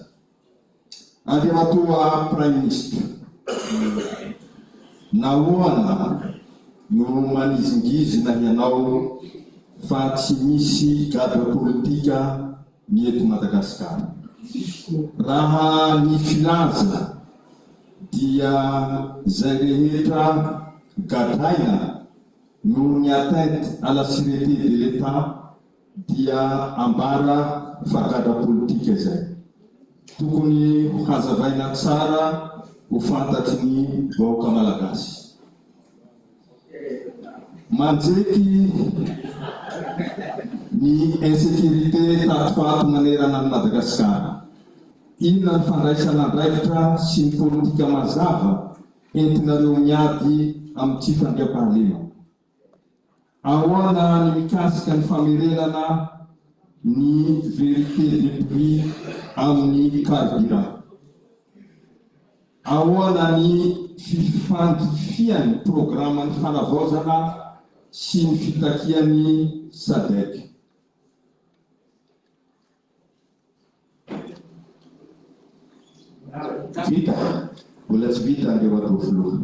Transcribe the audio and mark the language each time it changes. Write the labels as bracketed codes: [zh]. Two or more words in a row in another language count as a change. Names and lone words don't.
[mg] Andriamatoa [fr] Prime Ministre, [mg] nahoana no manizingizina ianao fa tsy misy cadre politika ny eto Madagasikara? Raha ny filaza dia zay rehetra gadraina no ny [fr] atteinte à la sûreté de l'État [mg] dia ambara fa cadre politika izay. Tokony hazavaina tsara ho fantatry ny vahoaka malagasy. Manjeky ny insécurité tatoato manerana ny Madagasikara. Inona ny fandraisana andraikitra sy ny politika mazava entinareo miady amin'ny tsy fandriam-pahalema? Ahoana ny mikasika ny famerenana ny [fr] vérité des prix [mg] amin'ny carburant? Ahoana ny fifandifiany programma ny fanavaozana sy ny fitakiany SADC? Vita, mbola tsy vita Andriamatoa filoha.